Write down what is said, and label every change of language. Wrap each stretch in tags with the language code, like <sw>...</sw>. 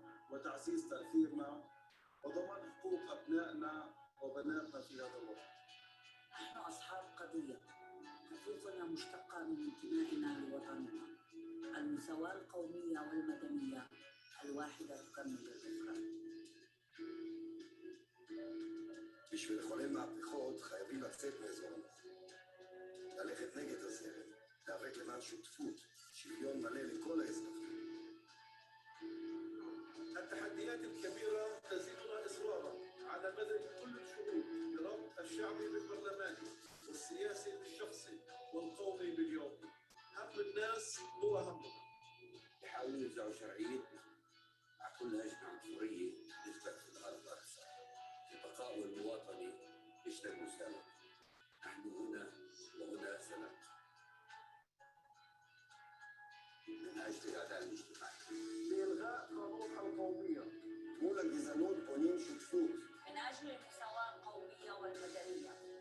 <ar>وتعزيز تأثيرنا وضمان حقوق أبنائنا وبناتنا في هذا الوطن. نحن أصحاب قضية، حقوقنا مشتقة من انتمائنا لوطننا. المساواة القومية والمدنية الواحدة تكمل الأخرى.</ar> <he>בשביל לחולל מהפכות חייבים לצאת מאזור הנוחות. ללכת נגד הזרם, להיאבק למען שותפות, שוויון מלא לכל האזרחים.</he> <ar>التحديات الكبيرة تزيدنا إصرارا على بذل كل الجهود لربط الشعبي بالبرلماني والسياسي بالشخصي والقومي باليومي. هم الناس هو همنا. يحاولوا يوزعوا شرعيتنا مع كل هجمة عنصرية نثبت في الأرض أكثر. البقاء والمواطنة يشتغلوا سوا. نحن هنا وهنا سنبقى. من أجل العدالة الاجتماعية. بإلغاء قانون القومية.</ar> <he>מול הגזענות בונים שותפות.</he> <ar>من أجل المساواة القومية والمدنية.</ar>